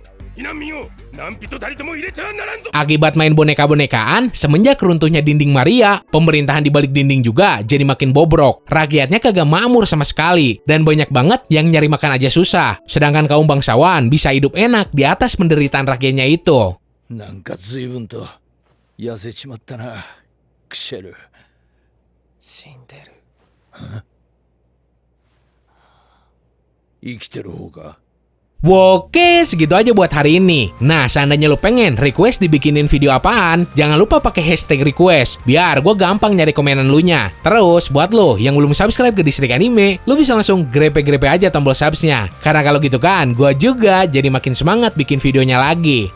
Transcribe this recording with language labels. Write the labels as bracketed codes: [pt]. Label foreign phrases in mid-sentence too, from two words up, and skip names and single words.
[ja] 避難民を何人たりとも入れてはならんぞ。 [id] Akibat main boneka-bonekaan, semenjak runtuhnya dinding Maria, pemerintahan di balik dinding juga jadi makin bobrok. Rakyatnya kagak makmur sama sekali, dan banyak banget yang nyari makan aja susah. Sedangkan kaum bangsawan bisa hidup enak di atas penderitaan rakyatnya itu. [ja] なんか随分と痩せちまったな、クシェル。死んでる。生きてる方か。 [id] Oke, segitu aja buat hari ini. Nah, seandainya lo pengen request dibikinin video apaan, jangan lupa pakai hashtag request, biar gue gampang nyari komenan lu nya. Terus, buat lo yang belum subscribe ke Distrik Anime, lo bisa langsung grepe-grepe aja tombol subsnya. Karena kalau gitu kan, gue juga jadi makin semangat bikin videonya lagi.